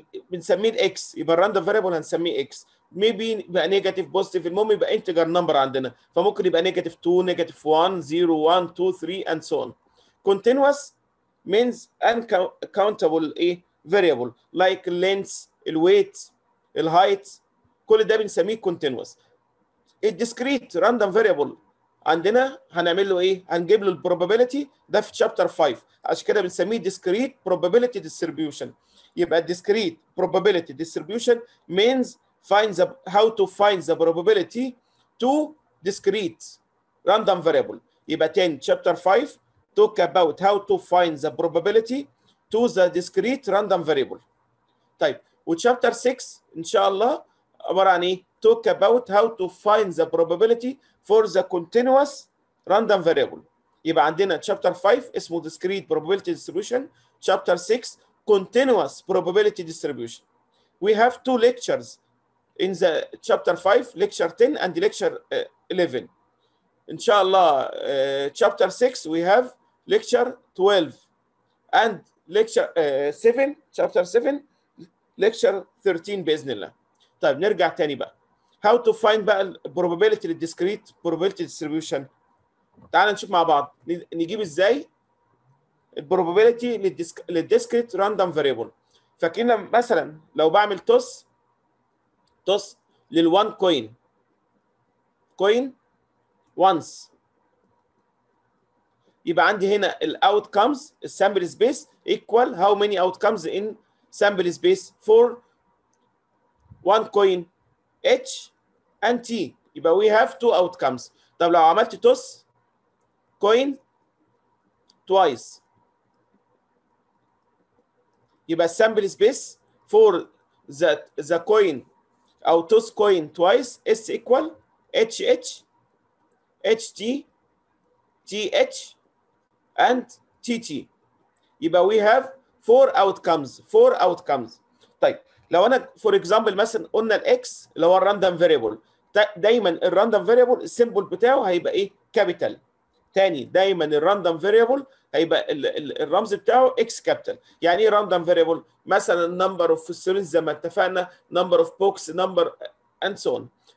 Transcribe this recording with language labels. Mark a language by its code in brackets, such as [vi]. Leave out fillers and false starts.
[en] بنسميه الاكس، يبقى الراندوم فاريبل هنسميه اكس. maybe يبقى نيجاتيف بوزيتيف، المهم يبقى انتجر نمبر عندنا، فممكن يبقى negative 2 negative 1 0 1 2 3 and so on. continuous means uncountable ايه variable like length, الويت، الهايت، [ar] كل ده بنسميه [en] continuous. [ar] الديسكريت راندوم فاريبل عندنا هنعمل له ايه؟ هنجيب له البروبابيلتي، ده في شابتر 5، عشان كده بنسميه ديسكريت probability distribution. [en] يبقى discrete probability distribution means how to find the probability to discrete random variable. يبقى 10 chapter 5 talk about how to find the probability to the discrete random variable. [ar] طيب وchapter 6 ان شاء الله عباره عن ايه؟ [en] talk about how to find the probability for the continuous random variable. [ar] يبقى عندنا [en] chapter 5 اسمه discrete probability distribution, chapter 6 continuous probability distribution. We have two lectures in the chapter 5, lecture 10 and lecture 11. Inshallah, chapter 6 we have lecture 12 and lecture 7, chapter 7 lecture 13 [ar] باذن الله. طيب نرجع تاني بقى. [en] How to find [ar] بقى [en] ال probability للديسكريت probability distribution. [ar] تعال نشوف مع بعض نجيب ازاي البروبابيلتي للديسكريت راندوم فاريبل. فاكرين مثلا لو بعمل [en] toss للوان coin once, [ar] يبقى عندي هنا [en] الاوتكمز السامبل space equal how many outcomes in sample space for one coin H and T. يبقى we have two outcomes. [ar] طب لو عملت [en] Toss coin twice يبقى السامبل space for the coin او toss coin twice S equal HH HT TH and TT. يبقى we have four outcomes. [ar] طيب لو انا فور اكزامبل مثلا قلنا الاكس اللي هو الراندوم فاريبل، دايما الراندوم فاريبل السيمبل بتاعه هيبقى ايه؟ كابيتال. تاني دايما الراندوم فاريبل هيبقى الرمز بتاعه اكس كابيتال. [en] يعني ايه random variable? مثلا نمبر اوف ستودنتس [ar] زي ما اتفقنا، [en] Number of books, number and so on.